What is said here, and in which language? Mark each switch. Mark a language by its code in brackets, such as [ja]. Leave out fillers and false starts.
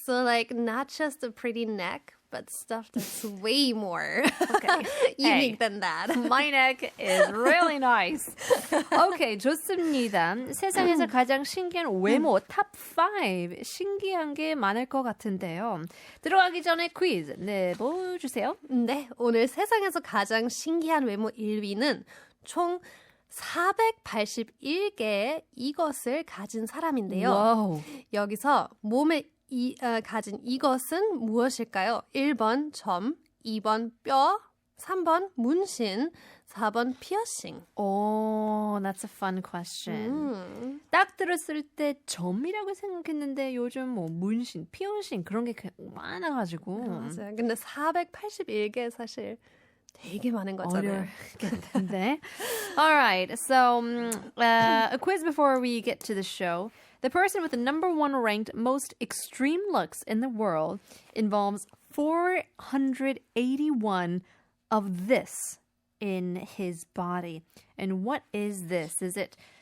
[en] So like not just a pretty neck, but stuff that's way more unique than that. My neck is really nice. Okay, [ko] 좋습니다. 세상에서 가장 신기한 외모 탑5. 신기한 게 많을 것 같은데요. 들어가기 전에 퀴즈 내보주세요. 네, 오늘 세상에서 가장 신기한 외모 1위는 총 481개의 이것을 가진 사람인데요. [en] Wow. [ko] 여기서 몸에 가진 이것은 무엇일까요? 1번 점, 2번 뼈, 3번 문신, 4번 피어싱. [en] Oh, that's a fun question. [ko] 딱 들었을 때 점이라고 생각했는데 요즘 뭐 문신, 피어싱 그런 게 많아가지고. 맞아요. 근데 481개 사실 되게 많은 거잖아요. 어렵겠는데. [en] All right, so a quiz before we get to the show. The person with the number one ranked most extreme looks in the world involves 481 of this in his body. And what is this? Is it